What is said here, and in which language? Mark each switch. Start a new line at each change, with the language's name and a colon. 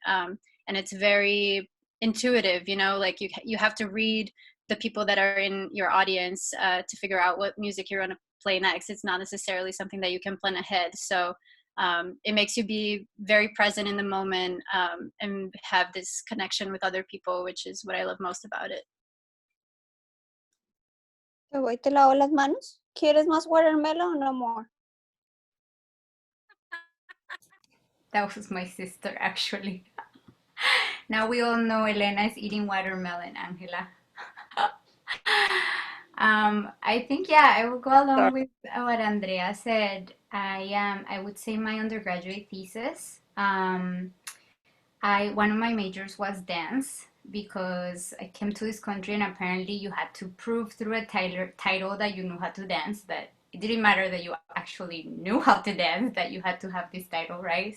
English: And it's very intuitive, you know, like you have to read the people that are in your audience to figure out what music you're going to play next. It's not necessarily something that you can plan ahead. So it makes you be very present in the moment, and have this connection with other people, which is what I love most about it.
Spanish: Te voy, te lavo las manos. ¿Quieres más
English: watermelon or no more? That was my sister, actually. Now we all know Elena is eating watermelon, Angela. I think, yeah, I will go along with what Andrea said. I would say my undergraduate thesis. One of my majors was dance, because I came to this country and apparently you had to prove through a title that you knew how to dance, that it didn't matter that you actually knew how to dance, that you had to have this title, right?